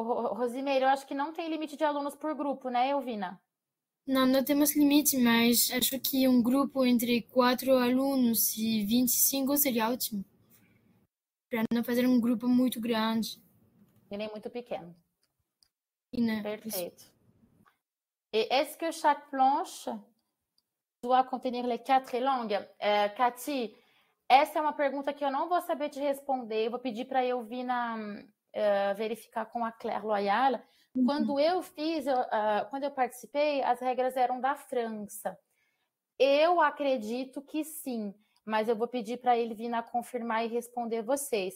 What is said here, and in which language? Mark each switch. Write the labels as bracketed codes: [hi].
[pt] Rosimeire, eu acho que não tem limite de alunos por grupo, né, Elvina? Não temos limite, mas acho que um grupo entre 4 alunos e 25 seria ótimo. Para não fazer um grupo muito grande. E nem muito pequeno. Perfeito. [fr] Et est-ce que chaque planche doit contenir les 4 langues? [pt] Cathy, essa é uma pergunta que eu não vou saber te responder. Eu vou pedir para a Elvina verificar com a Claire Loyal. Quando eu participei, as regras eram da França. Eu acredito que sim, mas eu vou pedir para a Elvina confirmar e responder vocês.